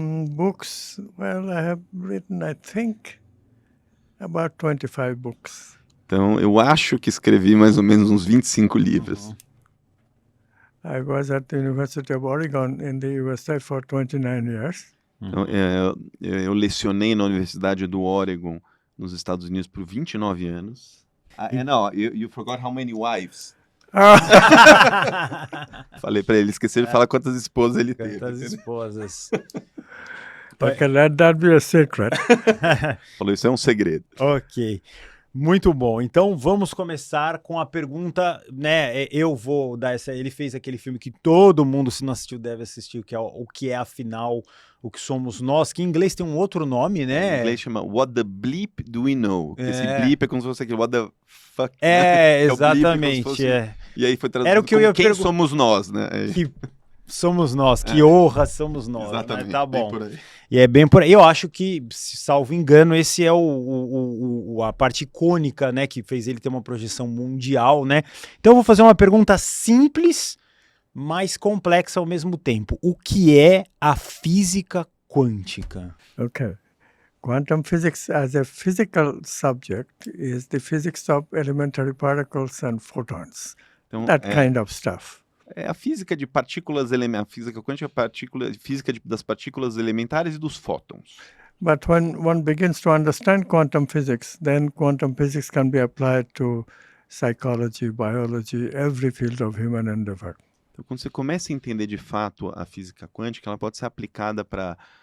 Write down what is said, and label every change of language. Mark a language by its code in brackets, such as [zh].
[en] Books, well, I have written, I think, about 25 books. [pt] Então, eu acho que escrevi mais ou menos uns 25 livros. [en] I was at the University of Oregon in the USA for 29 years. [pt] Então, eu lecionei na Universidade do Oregon, nos Estados Unidos, por 29 anos. [en] No, you forgot how many wives. [pt] Falei pra ele, esqueci de falar quantas esposas ele teve. Quantas esposas. [en] Okay, let that be a secret. [pt] Falou, isso é um segredo. Ok, muito bom. Então vamos começar com a pergunta, né? Eu vou dar essa. Ele fez aquele filme que todo mundo, se não assistiu, deve assistir, que é o que é afinal o que somos nós, que em inglês tem um outro nome, né? Em inglês chama What the Bleep Do We Know? Esse bleep é como se fosse aquele [en] What the fuck. [pt] Exatamente. Fosse... E aí foi traduzido Era o que eu ia quem somos nós, né? Que somos nós, que honra somos nós. Exatamente, né? Tá bom. por aí. E é bem por aí. Eu acho que, salvo engano, esse é a parte icônica, né? Que fez ele ter uma projeção mundial, né? Então eu vou fazer uma pergunta simples, mais complexa ao mesmo tempo. O que é a física quântica? [en] Okay. Quantum physics as a physical subject is the physics of elementary particles and photons. [pt] Então, [en] That kind of stuff. [pt] É a física de partículas elementares, a física quântica é física das partículas elementares e dos fótons. [en] But when one begins to understand quantum physics, then quantum physics can be applied to psychology, biology, every field of human endeavor. [pt] Então, quando você começa a entender de fato a física quântica, ela pode ser aplicada para